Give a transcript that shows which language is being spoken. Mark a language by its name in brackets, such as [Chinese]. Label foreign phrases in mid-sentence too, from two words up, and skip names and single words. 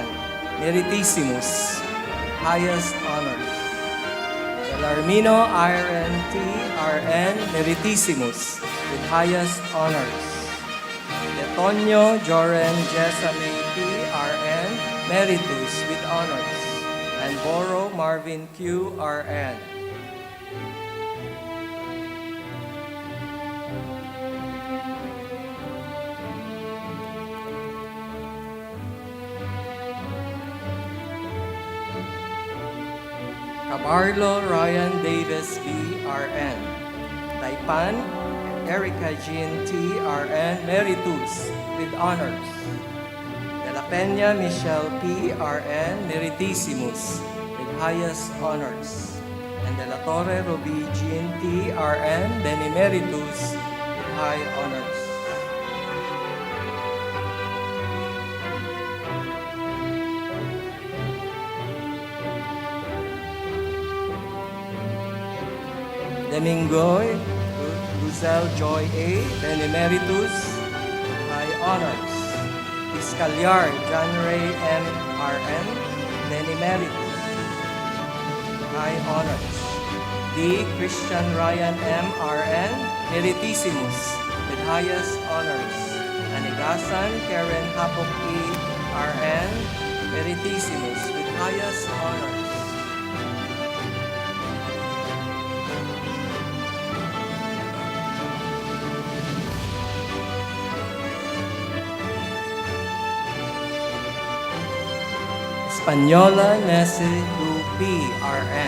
[English] Meritissimus, highest honors. Belarmino Iron T. R.N. Meritissimus, with highest honors. Letonio Joren Jesame P. R.N. Meritus, with honors. And Boro Marvin Q. R.N. Cabarlo Ryan Davis B. R.N. Taipan Erica Jean T. R.N. Meritus with honors. De la Peña Michelle P. R.N. Meritissimus with highest honors. And De la Torre Ruby Jean T. R.N. Benemeritus with high honors. Domingoy Luzelle Joy A. Benemeritus, high honors. Piscalyar John Ray M. R.N. Benemeritus, high honors. D. Christian Ryan M. R.N. Meritissimus, with highest honors. Anigasan Karen Hapok E. R.N. Meritissimus, with highest honors. Española Nese Lupi R.N.